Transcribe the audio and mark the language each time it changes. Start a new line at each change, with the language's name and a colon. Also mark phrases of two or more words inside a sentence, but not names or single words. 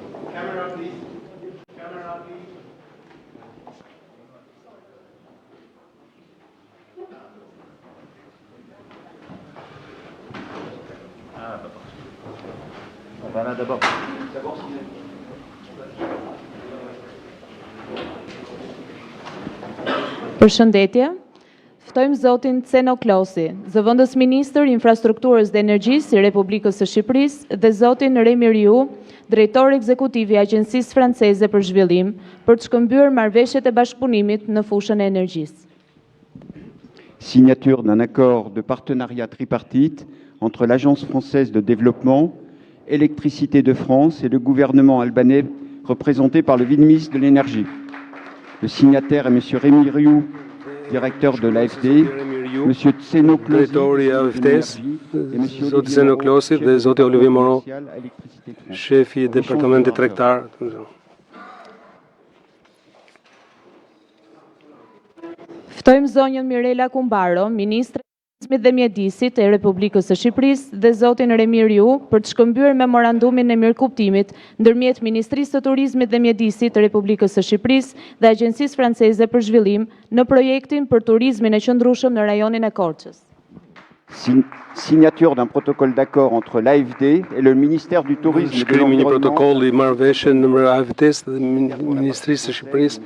English: Camera, please. Camera, please.
French: On va là d'abord.
Albanian: Përshëndetje. Ftojmë zotin Ceno Klosi, zëvendës ministër infrastrukturës dhe energjisë i Republikës së Shqipërisë dhe zotin Remi Riu, drejtor ekzekutiv I Agjencisë Franceze për Zhvillim, për të shkëmbyer marrëveshjet e bashkëpunimit në fushën e energjisë.
French: Signature d'un accord de partenariat tripartite entre l'Agence française de développement, Électricité de France et le gouvernement albanais représenté par le vice-ministre de l'énergie. Le signataire est M. Remi Riu, directeur de l'AFD, M. Tseno Klosi,
Albanian: Zoti Tseno Klosi dhe Zoti Olivier Moreau, shefi I departamentit tregtar. Ftojmë zonjën Mirela Kumbaro, ministre e Turizmit dhe Mjedisit e Republikës së Shqipërisë dhe zotin Remi Riu për të shkëmbyer memorandumin e mirëkuptimit ndërmjet Ministrisë së Turizmit dhe Mjedisit të Republikës së Shqipërisë dhe Agjencisë Franceze për Zhvillim në projektin për turizmin e qëndrueshëm në rajonin e Korçës.
French: Signature d'un protocole d'accord entre l'AFD et le ministère du Tourisme et de
Albanian: Shkrimi një
French: l'Environnement.
Albanian: protokoll I marrëveshje në AFD-s dhe Ministrisë së Shqipërisë.